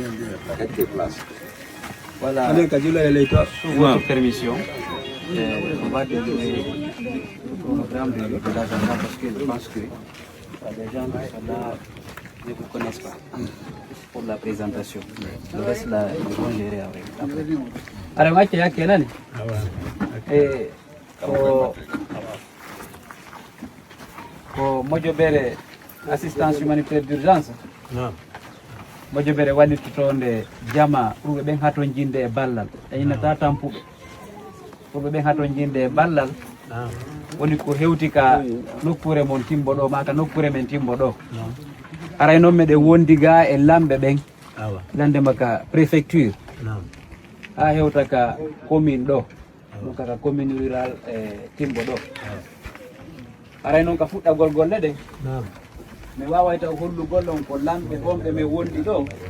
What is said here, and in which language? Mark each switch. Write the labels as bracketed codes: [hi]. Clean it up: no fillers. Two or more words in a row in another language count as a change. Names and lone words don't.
[fr] Voilà, sous votre permission, on va donner le programme de l'agenda parce que je pense que les gens qui sont là ne vous connaissent pas pour la présentation. Le reste là, ils vont gérer avec. Alors, moi, je suis là. [ff] Ko Mojobere [fr] assistance humanitaire d'urgence [ff] Mojobere waɗi totonde jama pour ɓe ɓen hato jinde e ballal e innata tampuɓe pour ɓe ɓen hato jinde e ballal woni ko hewti ka nokkure mon timbo ɗo maka nokkure men timbo ɗo aray noon meɗen wondi ga e lamɓe ɓen landema ka préfecture ha hewta ka commune ɗo donc ka [fr] commune rural [ff] e timbo ɗo aray noon ka fuɗɗagol golle ɗe mi waway taw hollugol on ko lamɓe wonɓe men wondi ɗo